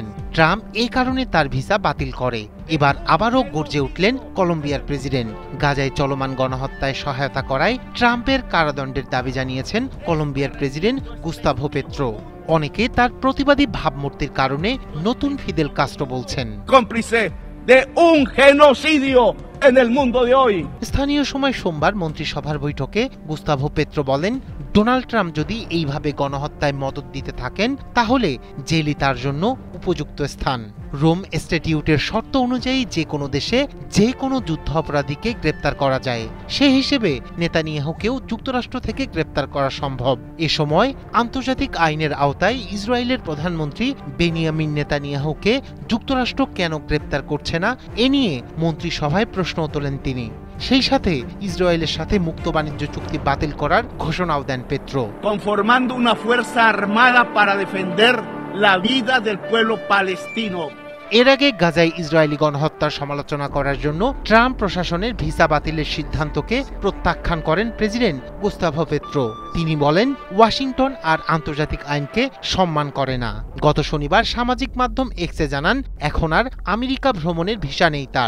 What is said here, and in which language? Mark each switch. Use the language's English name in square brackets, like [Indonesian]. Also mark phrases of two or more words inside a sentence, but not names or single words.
[Bangla] ট্রাম্প এই কারণে তার ভিসা বাতিল করে। এবার আবারও গর্জে উঠলেন কলম্বিয়ার প্রেসিডেন্ট। গাজায় চলমান গণহত্যায় সহায়তা করায় ট্রাম্পের কারাদণ্ডের দাবি জানিয়েছেন কলম্বিয়ার প্রেসিডেন্ট গুস্তাভো পেত্রো। অনেকে তার প্রতিবাদী ভাবমূর্তির কারণে নতুন ফিদেল কাস্ট্রো বলছেন। [Spanish] de un genocidio en el mundo de hoy. [Bangla] স্থানীয় সময় সোমবার মন্ত্রিসভার বৈঠকে গুস্তাভো পেত্রো বলেন, ডোনাল্ড ট্রাম্প যদি এইভাবে গণহত্যায় মদত দিতে থাকেন তাহলে জেলই তার জন্য উপযুক্ত স্থান। রোম স্ট্যাটিউটের শর্ত অনুযায়ী যে কোনো দেশে যে কোনো যুদ্ধ অপরাধীকে গ্রেপ্তার করা যায়। সে হিসেবে নেতানিয়াহুকেও যুক্তরাষ্ট্র থেকে গ্রেপ্তার করা সম্ভব। এ সময় আন্তর্জাতিক আইনের আওতায় ইসরায়েলের প্রধানমন্ত্রী বেনিয়ামিন নেতানিয়াহুকে যুক্তরাষ্ট্র কেন গ্রেপ্তার করছে না এ নিয়ে মন্ত্রিসভায় প্রশ্ন তোলেন তিনি। সেই সাথে ইসরায়েলের সাথে মুক্ত বাণিজ্য চুক্তি বাতিল করার ঘোষণাও দেন পেত্রো। [Spanish] Conformando una fuerza armada para defender la vida del pueblo palestino. [Bangla] এর আগে গাজায় ইসরায়েলি গণহত্যার সমালোচনা করার জন্য ট্রাম্প প্রশাসনের ভিসা বাতিলের সিদ্ধান্তকে প্রত্যাখ্যান করেন প্রেসিডেন্ট গুস্তাভো পেত্রো। তিনি বলেন, ওয়াশিংটন আর আন্তর্জাতিক আইনকে সম্মান করে না। গত শনিবার সামাজিক মাধ্যম এক্সে জানান, এখন আর আমেরিকা ভ্রমণের ভিসা নেই তার।